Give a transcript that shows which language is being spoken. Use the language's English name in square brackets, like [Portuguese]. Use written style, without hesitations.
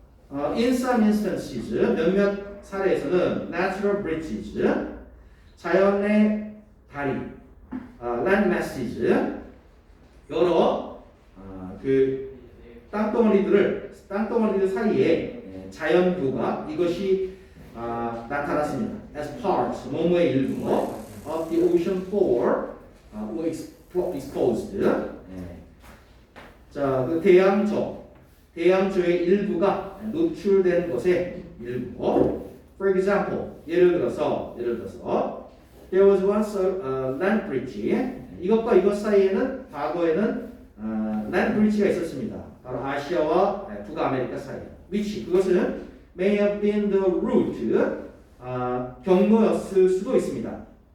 [English] In some instances, [Korean] 몇몇 사례에서는 [English] natural bridges, [Korean] 자연의 다리, [English] land masses, [Korean] 여러 그 땅덩어리들 사이에 자연구가 이것이 나타났습니다. [English] As parts, [Korean] 뭐뭐의 일부 [English] of the ocean floor were exposed. [Korean] 자, 그 대양조의 일부가 노출된 것의 일부. [English] For example, [Korean] 예를 들어서 [English] there was once a land bridge. [Korean] 이것과 이것 사이에는 과거에는 land bridge가 있었습니다. 바로 아시아와 북아메리카 사이. [English] which [Korean] 그것은 [English] may have been the route [Korean] 경로였을 수도 있습니다.